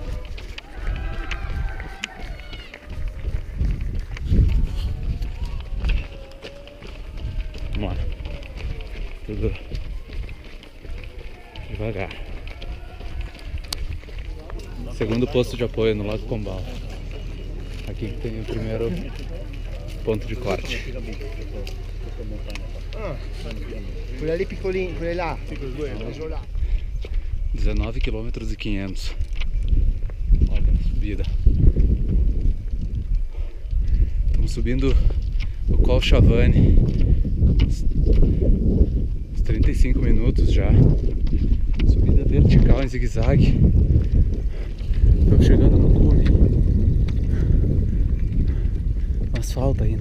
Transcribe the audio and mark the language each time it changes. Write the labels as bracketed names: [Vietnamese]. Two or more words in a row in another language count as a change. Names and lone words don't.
[Portuguese] Vamos lá. Tudo devagar. Segundo posto de apoio no Lago Combal. Aqui tem o primeiro ponto de corte. [Italian] Quella lì piccolina, quella là. 19 km e 500. [Portuguese] Olha a subida. Estamos subindo o Col Chavane Uns 35 minutos já. Subida vertical em zigue-zague. Estou chegando no cume. Mas falta ainda.